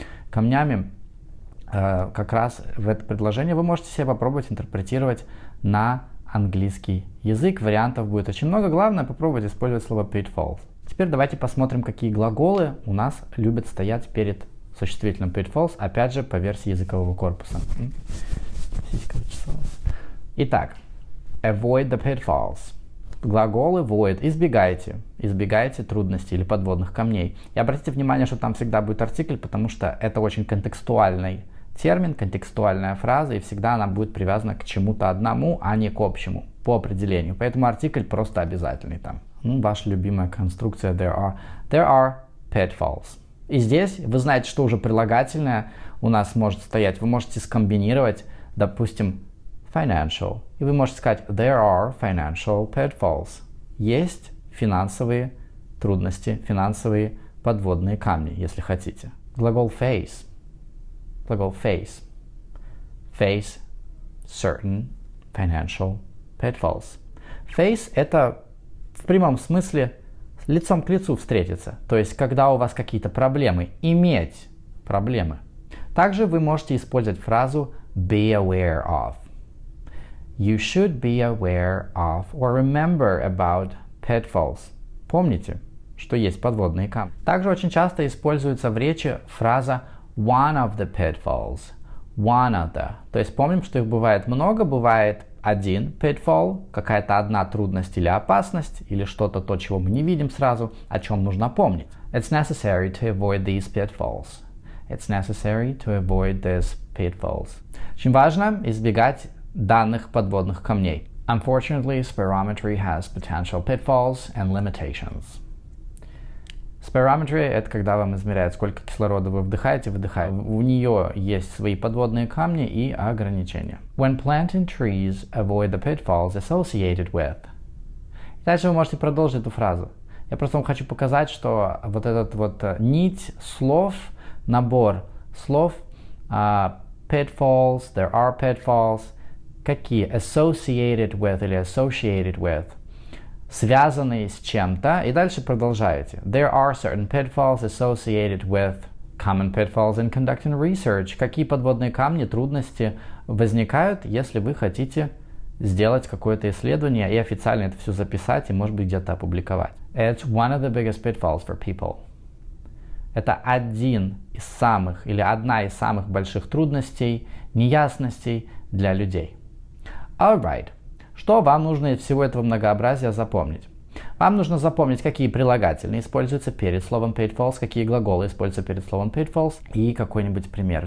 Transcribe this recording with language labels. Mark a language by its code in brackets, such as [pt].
[ru] Как раз в это предложение вы можете себе попробовать интерпретировать на английский язык. Вариантов будет очень много. Главное попробовать использовать слово pitfalls. Теперь давайте посмотрим, какие глаголы у нас любят стоять перед существительным pitfalls, опять же, по версии языкового корпуса. [en] Итак, avoid the pitfalls. [ru] Глаголы avoid, избегайте трудностей или подводных камней. И обратите внимание, что там всегда будет артикль, потому что это очень контекстуальный термин, контекстуальная фраза, и всегда она будет привязана к чему-то одному, а не к общему, по определению. Поэтому артикль просто обязательный там. Ваша любимая конструкция [en] there are pitfalls. [ru] И здесь вы знаете, что уже прилагательное у нас может стоять. Вы можете скомбинировать, допустим, financial. И вы можете сказать [en] there are financial pitfalls. [ru] Есть финансовые трудности, финансовые подводные камни, если хотите. Глагол face. Глагол face. [en] Face certain financial pitfalls. [ru] Face – это в прямом смысле лицом к лицу встретиться. То есть, когда у вас какие-то проблемы, иметь проблемы. Также вы можете использовать фразу [en] be aware of. You should be aware of or remember about pitfalls. [ru] Помните, что есть подводные камни. Также очень часто используется в речи фраза [en] one of the pitfalls. One of the. [ru] То есть помним, что их бывает много, бывает один pitfall, какая-то одна трудность или опасность, или что-то то, чего мы не видим сразу, о чем нужно помнить. [en] It's necessary to avoid these pitfalls. It's necessary to avoid these pitfalls. [ru] Очень важно избегать данных подводных камней. [en] Unfortunately, spirometry has potential pitfalls and limitations. [ru] Spirometry – это когда вам измеряют, сколько кислорода вы вдыхаете, выдыхаете. У нее есть свои подводные камни и ограничения. [en] When planting trees, avoid the pitfalls associated with. [ru] Дальше вы можете продолжить эту фразу. Я просто вам хочу показать, что вот этот вот нить слов, набор слов, pitfalls, [en] there are pitfalls, [ru] какие? [en] Associated with [ru] или [en] associated with. [ru] связанные с чем-то, и дальше продолжаете. [en] There are certain pitfalls associated with common pitfalls in conducting research. [ru] Какие подводные камни, трудности возникают, если вы хотите сделать какое-то исследование и официально это все записать и, может быть, где-то опубликовать. [en] It's one of the biggest pitfalls for people. [ru] Это один из самых или одна из самых больших трудностей, неясностей для людей. [en] Alright. [ru] Что вам нужно из всего этого многообразия запомнить? Вам нужно запомнить, какие прилагательные используются перед словом pitfalls, какие глаголы используются перед словом pitfalls и какой-нибудь пример.